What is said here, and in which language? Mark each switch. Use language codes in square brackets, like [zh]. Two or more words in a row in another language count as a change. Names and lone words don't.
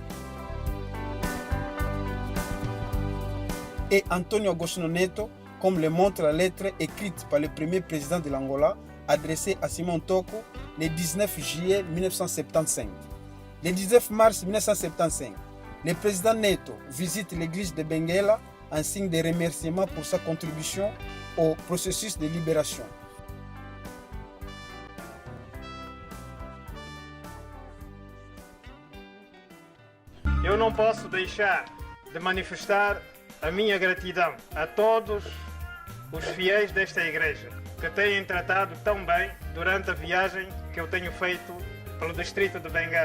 [fr] Et Antonio Agostinho Neto, comme le montre la lettre écrite par le premier président de l'Angola, adressée à Simon Toko le 19 juillet 1975. Le 19 mars 1975, le président Neto visite l'église de Benguela en signe de remerciement pour sa contribution au processus de libération. [pt] Eu não posso deixar de manifestar a minha gratidão a todos os fiéis desta igreja que têm tratado tão bem durante a viagem que eu tenho feito pelo distrito de Benguela.